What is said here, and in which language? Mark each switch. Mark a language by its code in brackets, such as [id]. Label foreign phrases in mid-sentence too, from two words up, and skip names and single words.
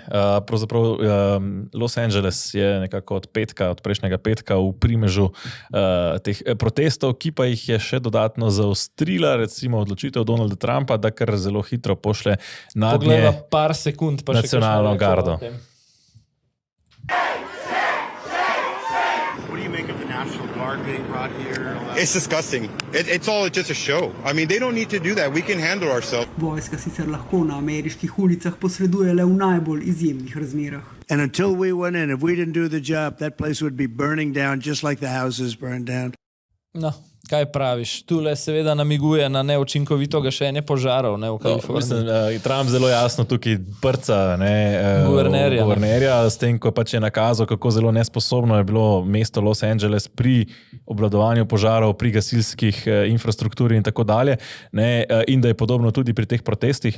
[sl] Pravzaprav Los Angeles je nekako od prejšnjega petka v primežu teh protestov, ki pa jih je še dodatno zaostrila, recimo odločitev Donalda Trumpa, da kar zelo hitro pošle nad nje par sekund, pa nacionalno gardo. [en] It's disgusting. It's all just a show. I mean, they don't need to do that. We can handle ourselves. [sl] Vojska sicer lahko na ameriških ulicah posreduje le v najbolj izjemnih razmerah. [en] And until we went in, if we didn't do the job, that place would be burning down just like the houses burned down. [sl] No, kaj praviš? Tule seveda namiguje na neučinkovito gašenje požarov, ne, v Kaliforniji. Mislim, Trump zelo jasno tukaj prca guvernerja, s tem, ko pač je nakazal, kako zelo nesposobno je bilo mesto Los Angeles pri obvladovanju požarov, pri gasilskih infrastrukturi in tako dalje, ne, in da je podobno tudi pri teh protestih.